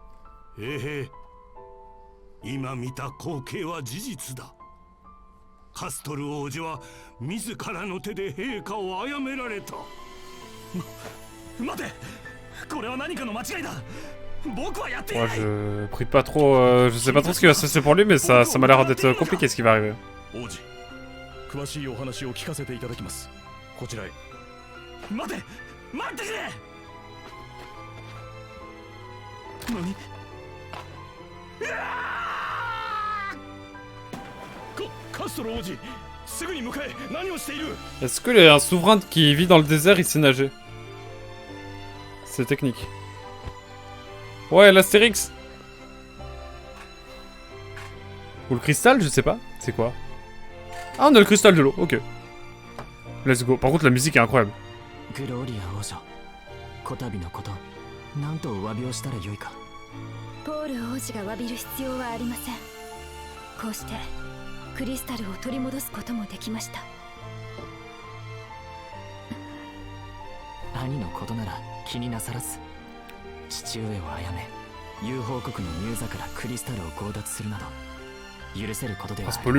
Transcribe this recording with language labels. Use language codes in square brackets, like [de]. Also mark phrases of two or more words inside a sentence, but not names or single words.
[ja] 今見た光景は事実だ。カストル王子は自らの手で陛下を殺められた。待て、これは何かの間違いだ。僕はやってい [fr] Moi, [ja] ない。 [fr] je prie pas trop. Je sais pas trop ce qui va se passer pour lui, mais ça m'a l'air d'être compliqué ce qui va arriver. [ja] 王子、詳しいお話を聞かせていただきます。こちらへ。待て待ってくれ。何。カストル王子、すぐに向かえ。何をしている。 [fr] Est-ce que un souverain qui vit dans le désert, il sait nager? C'est technique. Ouais, l'Astérix. Ou le cristal, je sais pas. C'est quoi? Ah, on a le cristal de l'eau, ok. [en] Let's go. [fr] Par contre, la musique est incroyable. [ja] グローリア王女、こたびのこと何とお詫びをしたらよいか。ポール王子が詫びる必要はありません。こうしてクリスタルを取り戻すこともできました。兄のことなら気になさらず、父上を殺め友好国のミューザからクリスタルを強奪するなど許せることではありません。